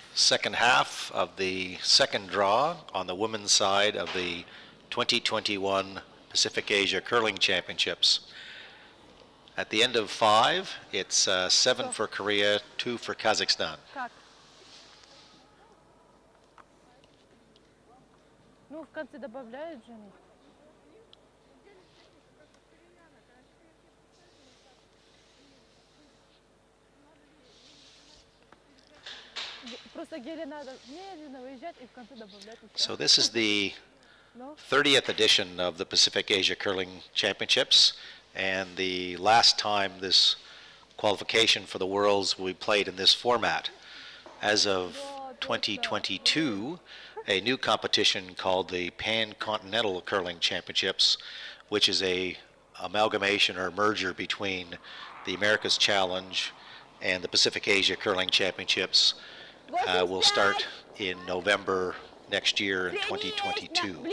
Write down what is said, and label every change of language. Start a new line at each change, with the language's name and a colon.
English: second half of the second draw on the women's side of the 2021 Pacific Asia Curling Championships. At the end of 5, it's 7 for Korea, 2 for Kazakhstan.
Russian: Как? Ну, в конце добавляют же они. Просто гели надо медленно выезжать и в конце добавлять.
English: So this is the 30th edition of the Pacific Asia Curling Championships, and the last time this qualification for the Worlds will be played in this format. As of 2022, a new competition called the Pan-Continental Curling Championships, which is a amalgamation or merger between the America's Challenge and the Pacific Asia Curling Championships, will start in November next year in 2022.